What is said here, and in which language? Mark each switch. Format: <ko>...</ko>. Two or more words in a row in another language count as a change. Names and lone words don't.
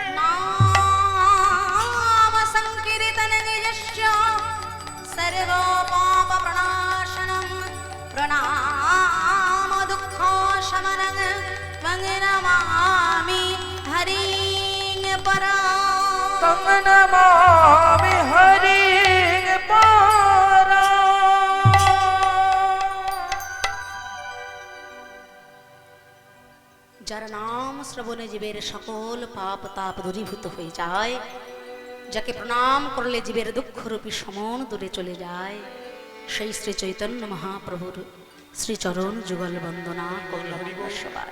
<sa>नाम संकीर्तन निजस्य सर्व पाप प्रणाशनं प्रणाम दुःख शमनं त्वं नमामि हरिं परा। তং নমামি হরিং পরা।</sa> <bn>যার নাম শ্রবণে জীবের সকল পাপ তাপ দূরীভূত হয়ে যায়, যাকে প্রণাম করলে জীবের দুঃখরূপী সমন দূরে চলে যায়, সেই শ্রী চৈতন্য মহাপ্রভুর শ্রীচরণ যুগল বন্দনা করলাম সবাই।</bn>